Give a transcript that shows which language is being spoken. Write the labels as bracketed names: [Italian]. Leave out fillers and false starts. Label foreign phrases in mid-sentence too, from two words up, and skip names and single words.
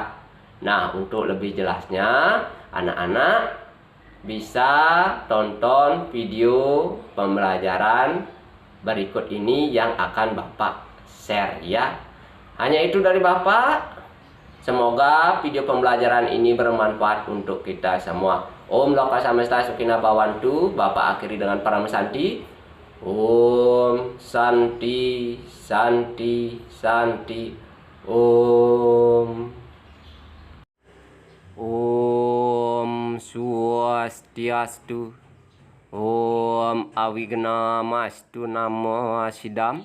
[Indonesian] Nah, untuk lebih jelasnya, anak-anak bisa tonton video pembelajaran berikut ini yang akan Bapak share ya. Hanya itu dari Bapak. Semoga video pembelajaran ini bermanfaat untuk kita semua. [Sanskrit] Om Loka Samesta Sukina Bhawantu. [Indonesian] Bapak akhiri dengan Param Santi. [Sanskrit] Om Santi Santi Santi. [Balinese] Om Swastiastu. [Sanskrit] Om Awignamastu Namasidam.